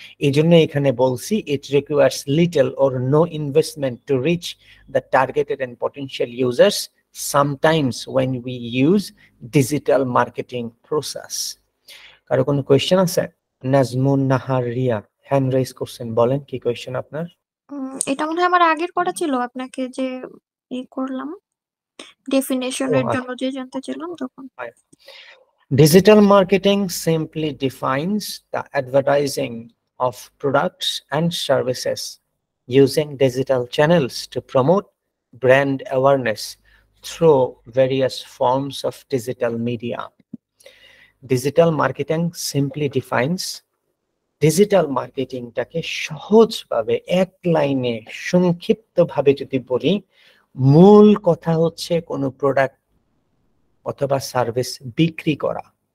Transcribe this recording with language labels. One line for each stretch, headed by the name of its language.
Bangla: এই জন্য এখানে বলছি
English: It requires little or no investment to reach the targeted and potential users sometimes when we use digital marketing process.
Bangla: কারো কোনো question আছে? নাজমুন নাহার রিয়া হ্যান্ড রেজ করছেন, বলেন কি কোয়েশ্চেন আপনার? এটা মনে হয় আমার আগের করা ছিল, আপনাকে যে করলাম ডেফিনেশনের জন্য যে জানতে চাইলাম তখন।
English: Digital marketing simply defines the advertising of products and services using digital channels to promote brand awareness through various forms of digital media. Digital marketing simply defines
Bangla: digital মার্কেটিংটাকে সহজভাবে এক লাইনে সংক্ষিপ্তভাবে যদি বলি, মূল কথা হচ্ছে কোনো প্রোডাক্ট অথবা সার্ভিস বিক্রি করা।